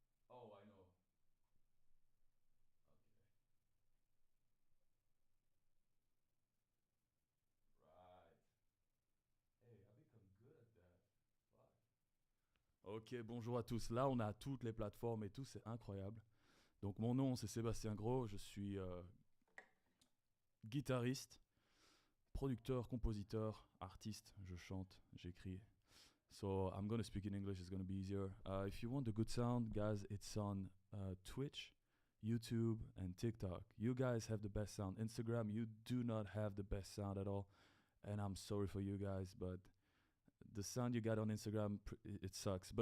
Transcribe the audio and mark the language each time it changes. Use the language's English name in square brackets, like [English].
[English] Oh, I know. Okay. Right. Hey, I become good at that. [French] Fuck. Ok, bonjour à tous. Là, on a toutes les plateformes et tout, c'est incroyable. Donc, mon nom, c'est Sébastien Graux. Je suis guitariste, producteur, compositeur, artiste. Je chante, j'écris. [English] So, I'm going to speak in English. It's going to be easier. If you want a good sound, guys, it's on Twitch, YouTube, and TikTok. You guys have the best sound. Instagram, you do not have the best sound at all. And I'm sorry for you guys, but the sound you got on Instagram, it sucks.